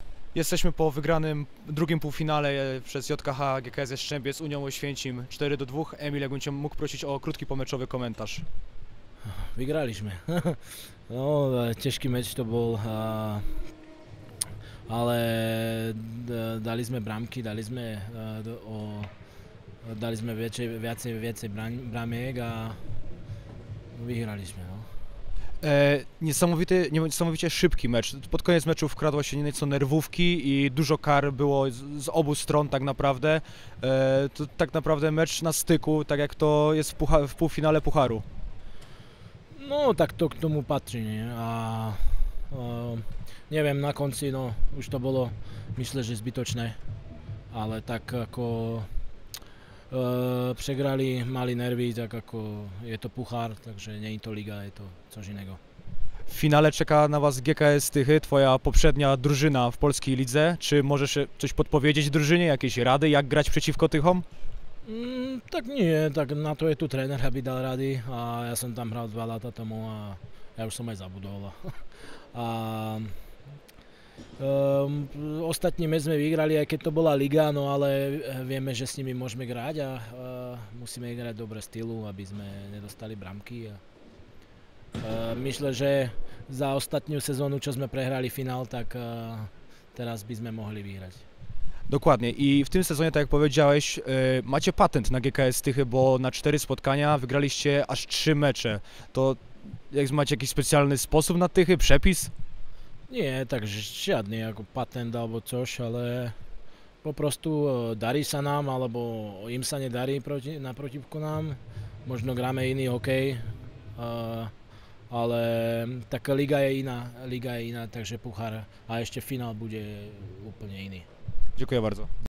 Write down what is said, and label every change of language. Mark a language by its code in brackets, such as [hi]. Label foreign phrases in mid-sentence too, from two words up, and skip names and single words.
[pl] Jesteśmy po wygranym drugim półfinale przez JKH GKS Jastrzębie z Unią Oświęcim 4-2. Emil, jakbym Cię mógł prosić o krótki pomeczowy komentarz. Vygraliśmy. [sk] No, ťažký meč to bol, ale dali sme bramky, dali sme viacej bramiek a vyhrali sme. No. [pl] Niesamowicie szybki mecz. Pod koniec meczu wkradło się nieco nerwówki i dużo kar było z obu stron tak naprawdę. To tak naprawdę mecz na styku, tak jak to jest w półfinale Pucharu. [sk] No, tak to k tomu patrí. Nie? A neviem, na konci, no, už to bolo, myslím, že zbytočné, ale tak ako przegrali, mali nervy, tak ako je to puchár, takže nie je to liga, je to [pl] coś innego. W finale czeka na Was GKS Tychy, Twoja poprzednia drużyna w polskiej lidze. Czy możesz coś podpowiedzieć drużynie, jakieś rady, jak grać przeciwko Tychom? [sk] Tak nie, tak na to je tu tréner, aby dal rady a ja som tam hral 2 lata tomu a ja už som aj zabudol. A ostatní meč sme vyhrali, aj keď to bola liga, no ale vieme, že s nimi môžeme grať a musíme hrať dobre stylu, aby sme nedostali bramky. Myslím, že za ostatniu sezónu, čo sme prehrali finál, tak teraz by sme mohli vyhrať. [pl] Dokładnie i w tym sezonie, tak jak powiedziałeś, macie patent na GKS Tychy, bo na 4 spotkania wygraliście aż 3 mecze. To macie jakiś specjalny sposób na Tychy, przepis? [sk] Nie, tak žiadny ako patent alebo coś, ale po prostu darí sa nám, alebo im sa nedarí naprotivku nám. Možno gráme iný hokej, ale taká liga je iná, takže puchár a ešte finál bude úplne iný. [pl] Dziękuję bardzo.